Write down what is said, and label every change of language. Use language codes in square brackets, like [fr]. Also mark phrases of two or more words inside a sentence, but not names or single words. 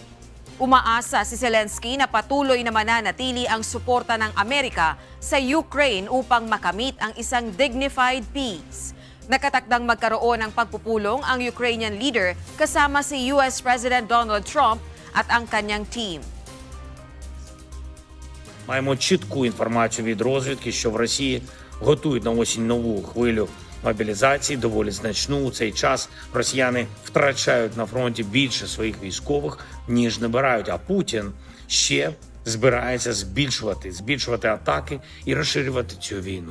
[tl] Umaasa si Zelensky na patuloy na mananatili ang suporta ng Amerika sa Ukraine upang makamit ang isang [en] dignified peace. [tl] Nakatakdang magkaroon ng pagpupulong ang [en] Ukrainian leader [tl] kasama si [en] US President [tl] Donald Trump at ang kanyang team. [uk] Маємо чітку інформацію від розвідки, що в Росії готують на осінь нову хвилю мобілізації, доволі значну. У цей час росіяни втрачають на фронті більше своїх військових, ніж набирають. А Путін ще збирається збільшувати атаки і розширювати цю війну.